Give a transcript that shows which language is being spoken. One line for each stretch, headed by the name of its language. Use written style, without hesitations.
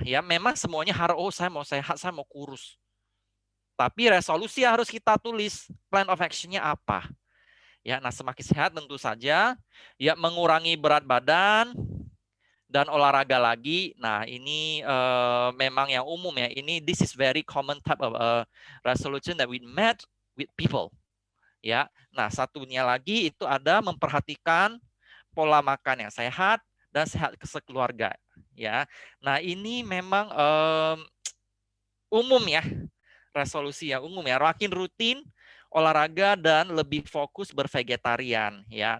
Indonesian: Ya, memang semuanya harus, oh saya mau sehat, saya mau kurus. Tapi resolusi harus kita tulis, plan of action-nya apa? Ya, nah semakin sehat tentu saja ya mengurangi berat badan dan olahraga lagi. Nah, ini memang yang umum ya.
English: Ini this is very common type of resolution that we met with people.
Indonesian: Ya. Nah, satunya lagi itu ada memperhatikan pola makan yang sehat dan sehat kesekeluarga, ya. Nah, ini memang umum ya. Resolusi yang umum ya. Makin rutin olahraga dan lebih fokus bervegetarian ya.